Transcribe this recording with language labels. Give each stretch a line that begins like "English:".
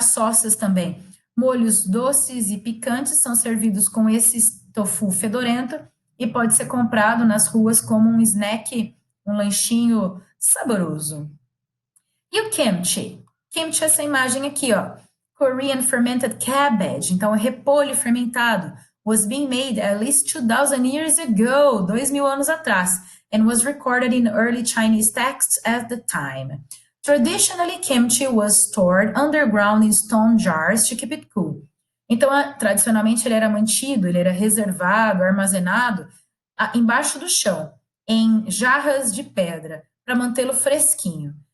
Portuguese: Sócias também. Molhos doces e picantes são servidos com esse tofu fedorento e pode ser comprado nas ruas como um snack, um lanchinho saboroso. E o kimchi? Kimchi é essa imagem aqui, ó.
English: Korean fermented cabbage,
Portuguese: então repolho fermentado,
English: was being made at least 2,000 years ago,
Portuguese: 2.000 anos atrás,
English: and was recorded in early Chinese texts at the time. Traditionally, kimchi was stored underground in stone jars to keep it cool.
Portuguese: Então, tradicionalmente, ele era mantido, ele era reservado, armazenado embaixo do chão, em jarras de pedra, para mantê-lo fresquinho.